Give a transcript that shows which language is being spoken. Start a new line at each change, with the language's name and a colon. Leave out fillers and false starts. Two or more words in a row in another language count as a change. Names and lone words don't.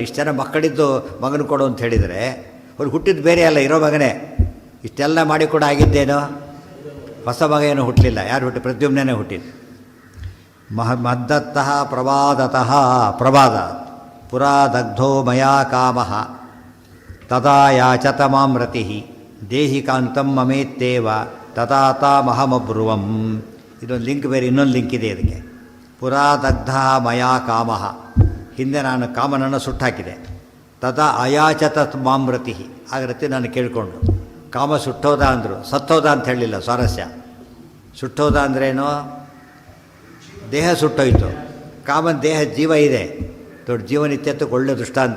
Kannada: ಇಷ್ಟು ಜನ ಮಕ್ಕಳಿದ್ದು ಮಗನ ಕೊಡು ಅಂತ ಹೇಳಿದರೆ ಅವ್ರು ಹುಟ್ಟಿದ್ದು ಬೇರೆ ಅಲ್ಲ, ಇರೋ ಮಗನೇ. ಇಷ್ಟೆಲ್ಲ ಮಾಡಿ ಕೂಡ ಆಗಿದ್ದೇನೋ, ಹೊಸ ಮಗ ಏನೂ ಹುಟ್ಟಲಿಲ್ಲ. ಯಾರು ಹುಟ್ಟಿ? ಪ್ರದ್ಯುಮ್ನೇ ಹುಟ್ಟಿದ್ದು.
Sanskrit: ಮದ್ದತ್ತಃ ಪ್ರವಾದತಃ. ಪ್ರವಾದ ಪುರಾ ದಗ್ಧೋ ಮಯಾ ಕಾಮಃ ತದಾ ಯಾಚತ ಮಾಂ ರತಿಃ ದೇಹಿ ಕಾಂತಂ ಮಮೇತ್ತೇವ ತದಾತಾಮಹಮಬ್ರುವಂ.
Kannada: ಇದೊಂದು ಲಿಂಕ್ ಬೇರೆ, ಇನ್ನೊಂದು ಲಿಂಕ್ ಇದೆ ಇದಕ್ಕೆ.
Sanskrit: ಪುರಾ ದಗ್ಧ ಮಯಾ ಕಾಮಃ,
Kannada: ಹಿಂದೆ ನಾನು ಕಾಮನನ್ನು ಸುಟ್ಟಾಕಿದೆ.
Sanskrit: ತದಾ ಅಯಾಚತ ಮಾಂ ರತಿಃ,
Kannada: ಆಗ ರತಿ ನಾನು ಕೇಳಿಕೊಂಡು. ಕಾಮ ಸುಟ್ಟೋದ ಅಂದರು, ಸತ್ತೋದ ಅಂತ ಹೇಳಲಿಲ್ಲ. ಸ್ವಾರಸ್ಯ. ಸುಟ್ಟೋದ ಅಂದ್ರೇನು? ದೇಹ ಸುಟ್ಟೋಯ್ತು. ಕಾಮನ ದೇಹ ಜೀವ ಇದೆ, ದೊಡ್ಡ ಜೀವನಿತ್ಯತ್ವಕ್ಕೆ ಒಳ್ಳೆ ದೃಷ್ಟಾಂತ.